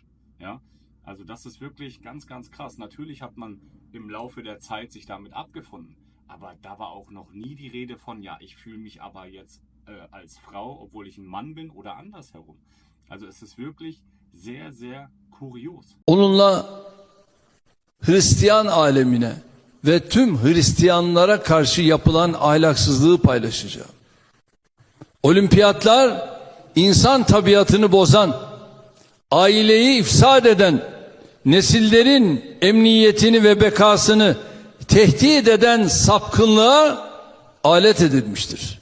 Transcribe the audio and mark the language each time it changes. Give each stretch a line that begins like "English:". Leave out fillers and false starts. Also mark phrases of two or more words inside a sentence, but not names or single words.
German: Ja, also das ist wirklich ganz, ganz krass. Natürlich hat man im Laufe der Zeit sich damit abgefunden. Aber da war auch noch nie die Rede von, ja, ich fühle mich aber jetzt als Frau, obwohl ich ein Mann bin oder andersherum. Also es ist wirklich sehr, sehr kurios.
Turkish: Onunla Hristiyan alemine ve tüm Hristiyanlara karşı yapılan ahlaksızlığı paylaşacağım. Olimpiyatlar insan tabiatını bozan, aileyi ifsad eden, nesillerin emniyetini ve bekasını tehdit eden sapkınlığa alet edilmiştir.